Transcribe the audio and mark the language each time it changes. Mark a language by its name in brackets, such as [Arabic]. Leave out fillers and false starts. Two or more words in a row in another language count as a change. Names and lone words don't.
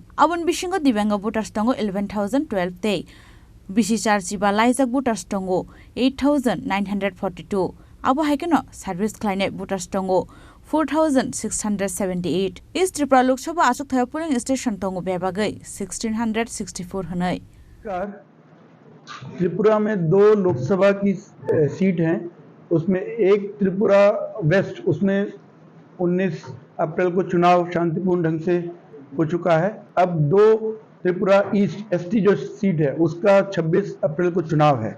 [Kok Borok] Abon bisingo divyanga voters tongo 11,012 te. Bisi charjiba laijak voters tongo 8,942. Abo haikeno service khlaine voters tongo 4,678. East Tripura Lok Sabha achuk thayo [English] polling station [Kok Borok] tongo bebagai 1,664 hanai. [Hindi] त्रिपुरा में दो लोकसभा की सीट हैं, उसमें एक त्रिपुरा वेस्ट, उसमें 19 अप्रैल को चुनाव शांतिपूर्ण ढंग से हो चुका है। अब दो त्रिपुरा ईस्ट एसटी जो सीट है उसका 26 अप्रैल को चुनाव है।